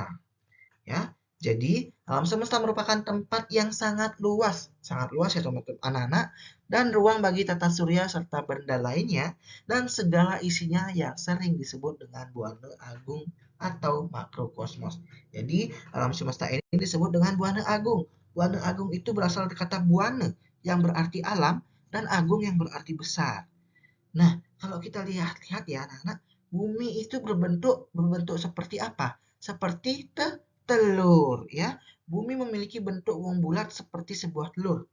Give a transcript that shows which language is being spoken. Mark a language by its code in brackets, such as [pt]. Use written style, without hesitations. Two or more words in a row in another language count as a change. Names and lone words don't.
[id] Ya, jadi alam semesta merupakan tempat yang sangat luas ya teman-teman anak-anak, dan ruang bagi tata surya serta benda lainnya dan segala isinya yang sering disebut dengan buana agung atau atau makrokosmos. Jadi alam semesta ini disebut dengan buana agung. Buana agung itu berasal dari kata buana yang berarti alam dan agung yang berarti besar. Nah, kalau kita lihat-lihat ya anak-anak, bumi itu berbentuk seperti apa? Seperti telur ya. Bumi memiliki bentuk wong bulat seperti sebuah telur.